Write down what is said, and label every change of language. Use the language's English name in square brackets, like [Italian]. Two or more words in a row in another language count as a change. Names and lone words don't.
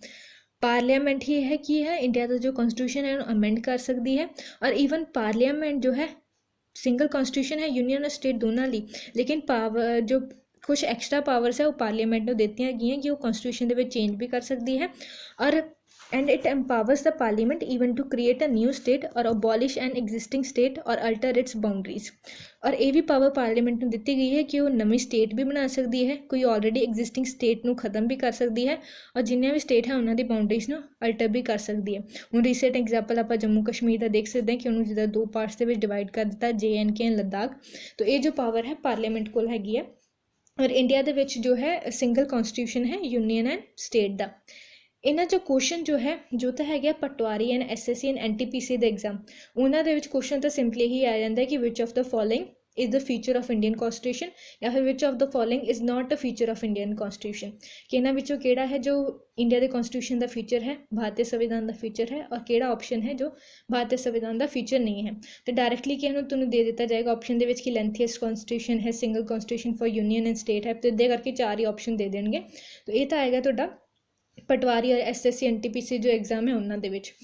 [Hindi] पार्लियामेंट ही है कि है इंडिया का जो कॉन्स्टिट्यूशन है अमेंड कर सकती है और [English] even parliament [Hindi] जो है [English] single constitution [Hindi] है यूनियन और स्टेट दोनों ली, लेकिन पावर जो कुछ [English] extra powers [Hindi] है वो पार्लियामेंट को देती गई कि वो कॉन्स्टिट्यूशन के चेंज भी कर सकती है और [English] and it empowers the parliament even to create a new state or abolish an existing state or alter its boundaries। [Punjabi] और ਇਹ ਵੀ ਪਾਵਰ ਪਾਰਲੀਮੈਂਟ ਨੂੰ ਦਿੱਤੀ ਗਈ ਹੈ ਕਿ ਉਹ ਨਵੀਂ ਸਟੇਟ ਵੀ ਬਣਾ ਸਕਦੀ ਹੈ, ਕੋਈ [English] already existing state [Punjabi] ਨੂੰ ਖਤਮ ਵੀ ਕਰ ਸਕਦੀ ਹੈ, ਔਰ ਜਿੰਨੀਆਂ ਵੀ ਸਟੇਟ ਹੈ ਉਹਨਾਂ ਦੀ ਬਾਉਂਡਰੀਜ਼ ਨੂੰ ਅਲਟਰ ਵੀ ਕਰ ਸਕਦੀ ਹੈ। ਹੁਣ [English] recent example [Punjabi] ਆਪਾਂ ਜੰਮੂ ਕਸ਼ਮੀਰ ਦਾ ਦੇਖ ਸਕਦੇ ਹਾਂ ਕਿ ਉਹਨੂੰ ਜਿੱਦਾਂ 2 ਪਾਰਟਸ ਦੇ ਵਿੱਚ ਡਿਵਾਈਡ ਕਰ ਦਿੱਤਾ, JNK ਐਂਡ ਲੱਦਾਖ। ਤਾਂ ਇਹ ਜੋ ਪਾਵਰ ਹੈ ਪਾਰਲੀਮੈਂਟ ਕੋਲ ਹੈਗੀ ਹੈ। ਔਰ ਇੰਡੀਆ ਦੇ ਵਿੱਚ ਜੋ ਹੈ [English] single constitution [Punjabi] ਹੈ [English] union and state [Punjabi] ਦਾ। ਇਹਨਾਂ 'ਚੋਂ ਕੁਐਸਚਨ ਜੋ ਹੈ ਜੋ ਤਾਂ ਹੈਗਾ ਪਟਵਾਰੀ ਐਂਡ SSC ਐਂਡ NTPC ਦੇ ਐਗਜ਼ਾਮ, ਉਹਨਾਂ ਦੇ ਵਿੱਚ ਕੁਐਸਚਨ ਤਾਂ ਸਿੰਪਲੀ ਹੀ ਆ ਜਾਂਦਾ ਕਿ [English] which of the following is the feature of Indian constitution [Punjabi] ਜਾਂ ਫਿਰ [English] which of the following is not a feature of Indian constitution, [Punjabi] ਕਿ ਇਹਨਾਂ ਵਿੱਚੋਂ ਕਿਹੜਾ ਹੈ ਜੋ ਇੰਡੀਆ ਦੇ ਕੌਨਸਟੀਟਿਊਸ਼ਨ ਦਾ ਫੀਚਰ ਹੈ, ਭਾਰਤੀ ਸੰਵਿਧਾਨ ਦਾ ਫੀਚਰ ਹੈ, ਔਰ ਕਿਹੜਾ ਆਪਸ਼ਨ ਹੈ ਜੋ ਭਾਰਤੀ ਸੰਵਿਧਾਨ ਦਾ ਫੀਚਰ ਨਹੀਂ ਹੈ। ਤੇ ਡਾਇਰੈਕਟਲੀ ਕਿ ਇਹਨੂੰ ਤੁਹਾਨੂੰ ਦੇ ਦਿੱਤਾ ਜਾਏਗਾ ਆਪਸ਼ਨ ਦੇ ਵਿੱਚ ਕਿ [English] lengthiest constitution [Punjabi] ਹੈ, [English] single constitution for union and state [Punjabi] ਹੈ, ਤੇ ਇੱਦਾਂ ਕਰਕੇ 4 ਹੀ ਆਪਸ਼ਨ ਦੇ ਦੇਣਗੇ। ਤਾਂ ਇਹ ਤਾਂ ਆਏਗਾ ਤੁਹਾਡਾ ਪਟਵਾਰੀ ਔਰ SSC NTPC ਜੋ ਐਗਜ਼ਾਮ ਹੈ ਉਹਨਾਂ ਦੇ ਵਿੱਚ।